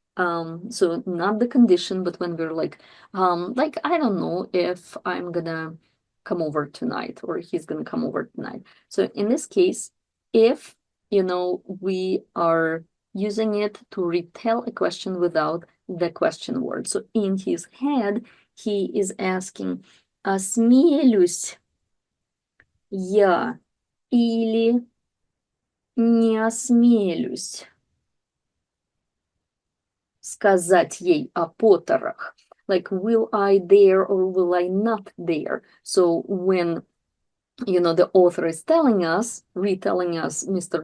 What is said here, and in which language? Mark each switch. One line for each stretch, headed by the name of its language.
English: So not the condition, but when we're like, I don't know if I'm gonna come over tonight or he's gonna come over tonight. So in this case, if, we are using it to retell a question without the question word. So in his head, he is asking,
Russian: осмелюсь я или не осмелюсь сказать ей о Поттерах?
English: Like, will I dare or will I not dare? So when, the author is retelling us Mr.